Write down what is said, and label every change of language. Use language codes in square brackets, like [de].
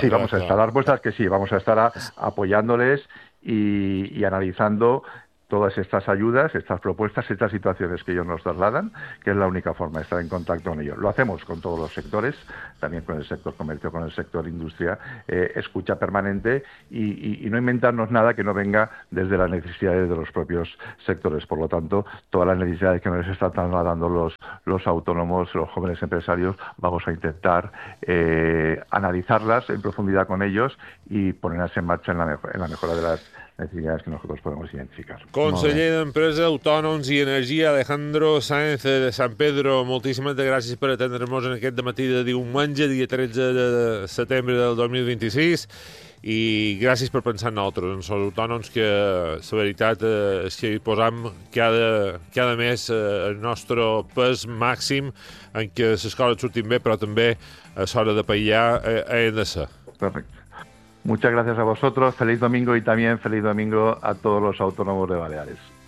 [es] Sí, vamos a estar, la respuesta es que sí, vamos a estar apoyándoles y analizando todas estas ayudas, estas propuestas, estas situaciones que ellos nos trasladan, que es la única forma de estar en contacto con ellos. Lo hacemos con todos los sectores, también con el sector comercio, con el sector industria, escucha permanente y no inventarnos nada que no venga desde las necesidades de los propios sectores. Por lo tanto, todas las necesidades que nos están trasladando los autónomos, los jóvenes empresarios, vamos a intentar analizarlas en profundidad con ellos y ponerlas en marcha en la mejora de las necesidades que nosotros podemos identificar. [ca] Conseller d'Empresa, Autònoms i Energia, Alejandro Sáenz de San Pedro, moltíssimes gràcies per atendre'ns en aquest matí de diumenge, dia 13 de setembre del 2026, i gràcies per pensar en nosaltres, en els autònoms, que la veritat és que hi posam cada mes el nostre pes màxim en què les coses surtin bé, però també a l'hora de paillar hem de ser. Perfecte. [es] Muchas gracias a vosotros. Feliz domingo y también feliz domingo a todos los autónomos de Baleares.